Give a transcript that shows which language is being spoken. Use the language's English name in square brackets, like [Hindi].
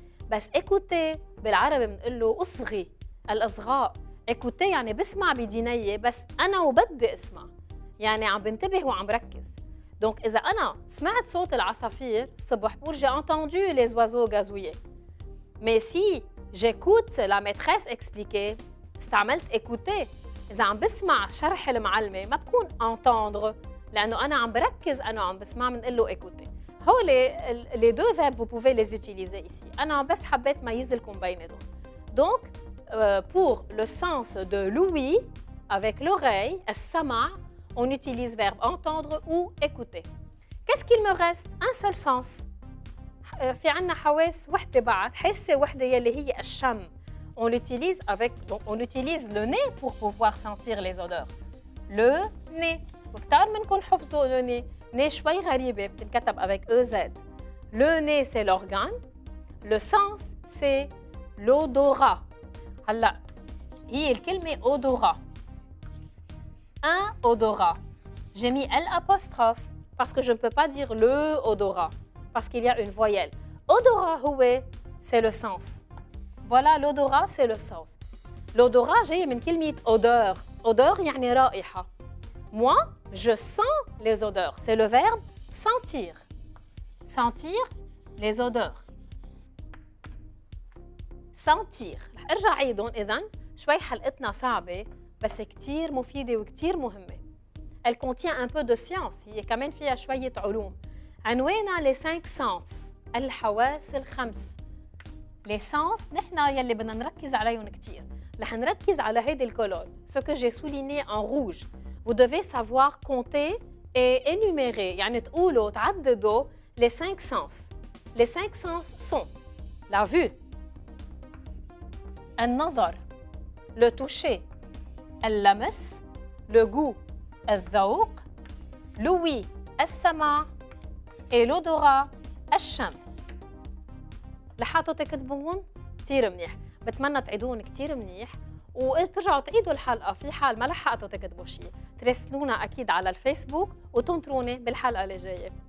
[Arabic] بس écouter بالعربي بنقول له اصغي، الاصغاء. écouter يعني بسمع بدينيه بس انا وبدي اسمع، يعني عم بنتبه وعم بركز. دونك اذا انا سمعت صوت العصافير الصبح بقول j'ai entendu les oiseaux gazouiller. [French] mais si j'écoute la maîtresse expliquer استعملت écouter. [Arabic] اذا عم بسمع شرح المعلمه ما بكون entendre لانه انا عم بركز، انا عم بسمع بنقول له écouter. [French] هولي les deux verbes vous pouvez les utiliser ici. [Arabic] انا بس حبيت ميز لكم بيناتهم. [French] donc pour le sens de l'ouïe avec l'oreille السمع on utilise verbe entendre ou écouter. Qu'est-ce qu'il me reste? Un seul sens. [Arabic] في عنا حواس وحده بعد، حاسه وحده يلي هي الشم. [French] On l'utilise avec donc on utilise le nez pour pouvoir sentir les odeurs. Le nez. [Arabic] وكتار منكم حفظوا le nez. nez شوي غريبه بتنكتب avec EZ. [French] Le nez c'est l'organe. Le sens c'est l'odorat. [Arabic] هلا هي الكلمه odorat. [French] Un odorat. J'ai mis L apostrophe parce que je ne peux pas dire le odorat parce qu'il y a une voyelle. Odorat c'est le sens. Voilà, l'odorat c'est le sens. [Arabic] L'odorat جاي من كلمة odeur. Odeur يعني رائحة. [French] Moi, je sens les odeurs. C'est le verbe sentir. Sentir les odeurs. [Arabic] sentir. رح ارجع عيدهم إذن. شوي حلقتنا صعبة بس كتير مفيدة وكتير مهمة. [French] Elle contient un peu de science. [Arabic] هي كمان فيها شوية علوم. عنوانها les 5 sens. الحواس الخمس. les sens نحن يلي بدنا نركز عليهم كتير. رح نركز على هيدي الكولون. [French] Ce que j'ai souligné en rouge. Vous devez savoir compter et énumérer. [Arabic] يعني تقولوا تعددوا les 5 sens. [French] Les 5 sens sont la vue, النظر, le toucher, اللمس, le goût, الذوق, l'ouïe, السمع, et l'odorat, الشم. [Arabic] لحقتوا تكتبوهم؟ كتير منيح. بتمنى تعيدوهم كتير منيح وترجعوا تعيدوا الحلقة في حال ما لحقتوا تكتبوا شيء. تراسلونا أكيد على الفيسبوك وتنطروني بالحلقة اللي جاية.